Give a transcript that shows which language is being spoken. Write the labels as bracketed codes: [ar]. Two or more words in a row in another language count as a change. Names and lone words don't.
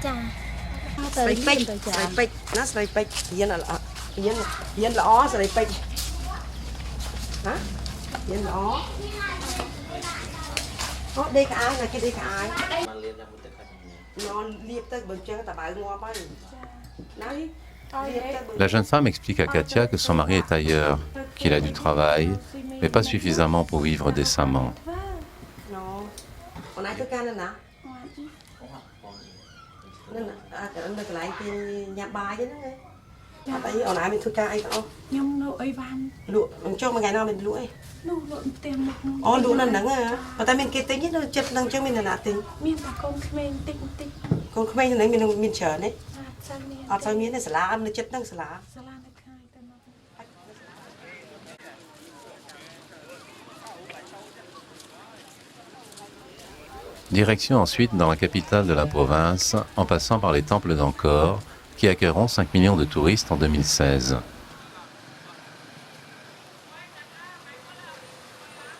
[km] ស្រីពេជ្រណាស្រីពេជ្ររៀនល្អស្រីពេជ្រហ៎រៀនល្អអូដេកក្អាយណាគេដេកក្អាយនន់លៀបទៅបើចឹងតបៅងាប់ហើយណា [fr] La jeune femme explique à Katia que son mari est ailleurs, qu'il a du travail, mais pas suffisamment pour vivre décemment. [km] អូនឯងធ្វើការនៅណានៅកន្លែងគេញ៉ាំបាយហ្នឹងអត់អីអូនឯងមានធ្វើការអីទាំងអស់ ខ្ញុំនៅអីវ៉ាន់ លក់អញ្ចឹងមួយថ្ងៃណាមានលក់អី នោះលក់ផ្ទះមុខនោះ អូលក់នៅហ្នឹងហ៎ប៉ុន្តែមានគេទិញទេនៅចិត្តហ្នឹងអញ្ចឹងមានអ្នកណាទិញ មានតែកូនក្មេងតិច កូនក្មេងហ្នឹងមានច្រើនទេ អត់សូវមាន អត់សូវមានទេសាលានៅចិត្តហ្នឹងសាលា សាលានៅខាងតែមក [fr] Direction ensuite dans la capitale de la province, en passant par les temples d'Angkor, qui accueilleront 5 millions de touristes en 2016.